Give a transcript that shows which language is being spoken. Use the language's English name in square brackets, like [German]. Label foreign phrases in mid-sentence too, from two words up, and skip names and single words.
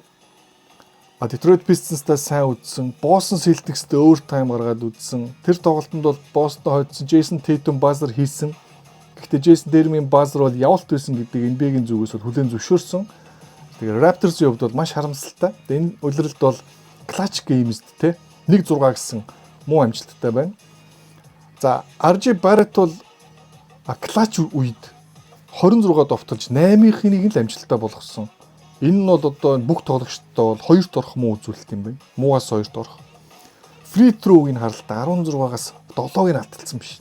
[Mongolian] Detroit Pistons-тай сайн үзсэн, Boston Celtics-тэй overtime гаргаад үзсэн. Тэр тоглолтод бол Boston хоцсон, Jason Tatum buzzer хийсэн. Гэхдээ Jason Tatum-ийн buzzer бол явалт байсан гэдэг NBA-гийн зүгээс бол хүлээн зөвшөөрсөн. Тэгэхээр Raptors-ийн хувьд бол маш харамсалтай. Энэ улиралд бол [English] clutch games [Mongolian] те 1-6 гэсэн муу амжилттай байна. За RJ Barrett бол clutch үед 26 довтолж 8-ын нэг л амжилттай болгосон. Энэ нь бол одоо бүх тоглогчдод бол 2-т орох муу үзүүлэлт юм байна. Муугаас 2-т орох. [English] Free throw-гийн [Mongolian] харалтаа 16-аас 7-ыг алталсан биш.